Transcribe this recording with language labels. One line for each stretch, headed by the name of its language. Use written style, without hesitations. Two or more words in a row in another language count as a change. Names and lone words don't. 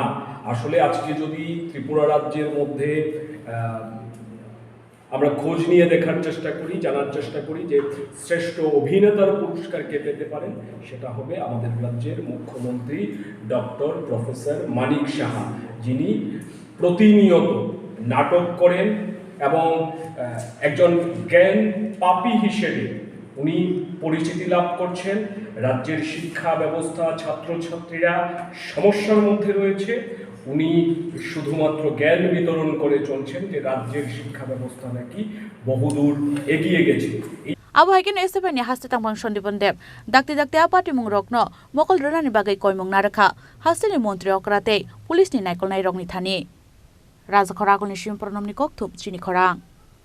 Bangla: আসলে আজকে যদি ত্রিপুরা রাজ্যের মধ্যে আমরা খোঁজ নিয়ে দেখার চেষ্টা করি, জানার চেষ্টা করি যে শ্রেষ্ঠ অভিনেতার পুরস্কার কে পেতে পারেন, সেটা হবে আমাদের রাজ্যের মুখ্যমন্ত্রী ডক্টর প্রফেসর মানিক সাহা, যিনি প্রতিনিয়ত নাটক করেন এবং একজন জ্ঞান পাপী হিসেবে উনি পরিচিতি লাভ করছেন। রাজ্যের শিক্ষা ব্যবস্থা, ছাত্রছাত্রীরা সমস্যার মধ্যে রয়েছে, উনি শুধুমাত্র জ্ঞান বিতরণ করে চলছেন যে রাজ্যের শিক্ষা ব্যবস্থা নাকি বহুদূর এগিয়ে গেছে।
Kok Borok: Abuhaikin SFN haste tangpang Sondipon Deb, dakti apati mung rokno, mokol rani bagai koimung naraka, haste ni montri okrate, pulis ni naikol nairong ni thani. Raja Khoragol ni Shimpornom ni Kokthup, Chini Khorang.